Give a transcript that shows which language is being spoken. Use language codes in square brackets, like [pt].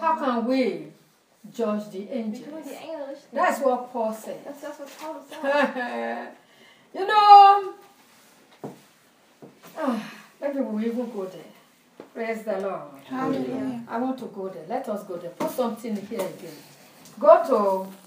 [en] how can we judge the angels? [de] Wie können wir die Engel richten? [en] That's what Paul said. [de] Das ist das, was Paul sagt. [en] You know, maybe we will go there. Praise the Lord. Hallelujah. I want to go there. Let us go there. Put something here again. Go to